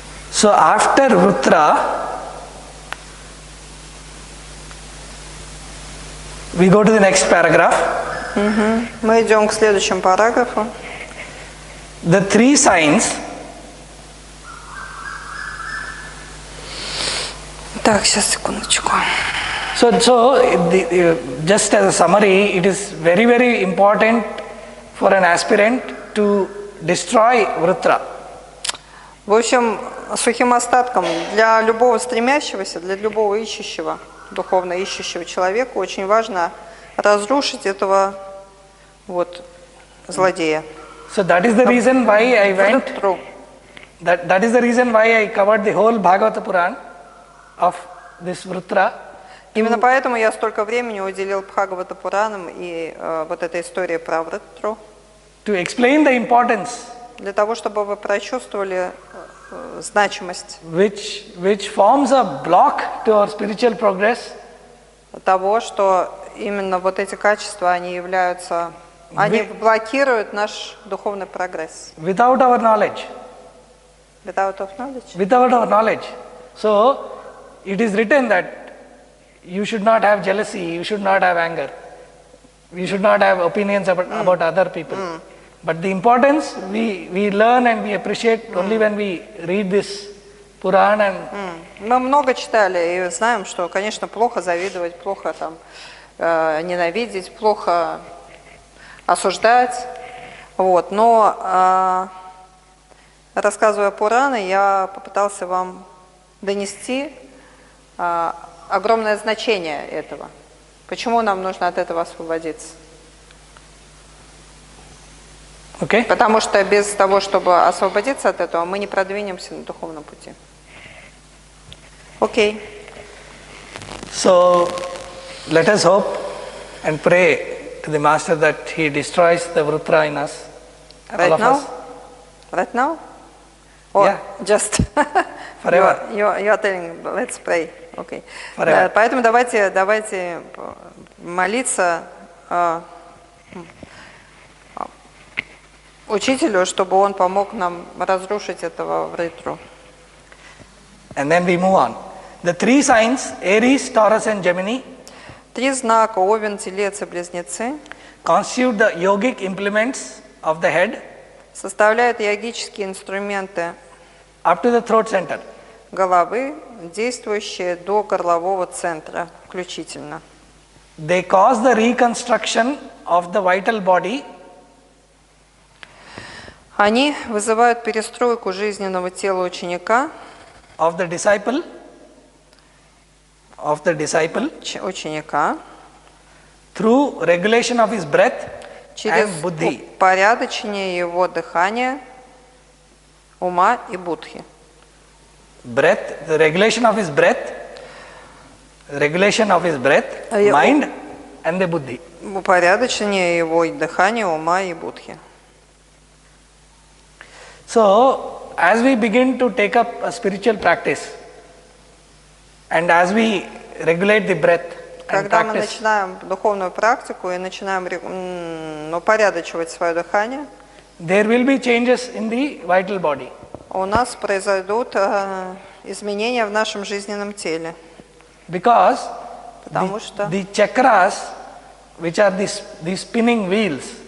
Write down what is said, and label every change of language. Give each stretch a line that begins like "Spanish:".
English: So after Vrutra, we go to the next paragraph.
Russian: Мы идем к следующему параграфу.
English: The three signs.
Russian: Так, сейчас, секундочку.
English: So just as a summary, it is very, very important for an aspirant to destroy Vrutra.
Russian: В общем, сухим остатком для любого стремящегося, для любого ищущего, духовно ищущего человека очень важно разрушить этого вот злодея.
English: So that is the reason why I went. That is the reason why I covered the whole Bhagavata Puran of this Vrutra.
Russian: Именно поэтому я столько времени уделил Бхагавата Пуранам и вот этой истории про Врутру.
English: To explain the importance.
Russian: Для того, чтобы вы прочувствовали значимость.
English: Which forms a block to our spiritual progress.
Russian: Того, что именно вот эти качества, они являются Они блокируют наш духовный прогресс.
English: Without our knowledge. Without of knowledge. Without our knowledge. So, it is written that you should not have jealousy, you should not have anger, you should not have opinions about other people. But the importance we learn and we appreciate only when we read this Puran and
Russian: Мы много читали и знаем, что, конечно, плохо завидовать, плохо там ненавидеть, плохо осуждать. Вот. Но рассказывая Пураны, я попытался вам донести огромное значение этого. Почему нам нужно от этого освободиться? okay. Потому что без того, чтобы освободиться от этого, мы не продвинемся на духовном пути. Окей.
English: So, let us hope and pray to the Master that he destroys the Vritra in us, all of us. Right now? Or Yeah. just Forever. you are telling, let's pray. Okay. Forever.
Russian: Поэтому давайте молиться учителю, чтобы он помог нам разрушить этого вритру.
English: And then we move on. The three signs, Aries, Taurus and Gemini,
Russian: 3 знака, Овен, Телец и Близнецы,
English: constitute the yogic implements of the head
Russian: составляют йогические инструменты
English: up to the throat center.
Russian: головы, действующие до горлового центра включительно.
English: They cause the reconstruction of the vital body
Russian: Они вызывают перестройку жизненного тела ученика,
English: of the disciple
Russian: ученика
English: through regulation of his breath
Russian: через
English: and buddhi.
Russian: упорядочение его дыхания, ума и будхи.
English: Breath, the regulation of his breath, mind and the buddhi.
Russian: Упорядочение его дыхания, ума и будхи.
English: So, as we begin to take up a spiritual practice and as we regulate the breath and
Russian: Когда мы
English: practice,
Russian: начинаем духовную практику и начинаем упорядочивать свое дыхание,
English: there will be changes in the vital body.
Russian: у нас произойдут изменения в нашем жизненном теле.
English: Because
Russian: Потому что
English: the chakras, which are the spinning wheels,